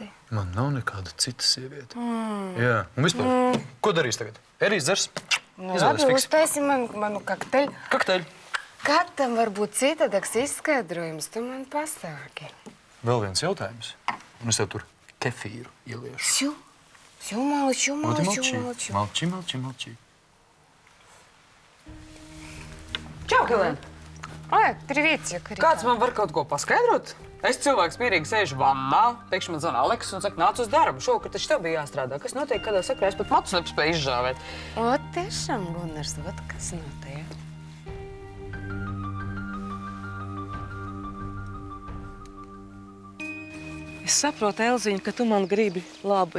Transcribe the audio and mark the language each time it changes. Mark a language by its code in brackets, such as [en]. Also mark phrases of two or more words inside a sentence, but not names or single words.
[lv] Man nav nekāda cita sieviete. Jā, un vispār, ko darīs tagad? Erīs dzers? Nu, labi, uztaisi manu kakteļu. Kakteļu. Kad tam var būt citādāks izskaidrojums, tu man pasāki. Vēl viens jautājums. Un es tev tur kefīru ieliešu. [ru] Всё, молчу. Malči. [lv] Čau, Helēna! [ru] Ой, приветик, [lv] Kāds man var kaut ko paskaidrot? Es cilvēks mierīgi sēžu vannā, pēkšņi man zvana Aleks un saka, nāc uz darbu. Šovakar taču tev bija jāstrādā. Kas notiek, kādā sakrā? Es pat matus nespēju izžāvēt. Вот tiešām, Gunārs, вот kas notiek. Es saprotu, Elziņa, ka tu man gribi labu.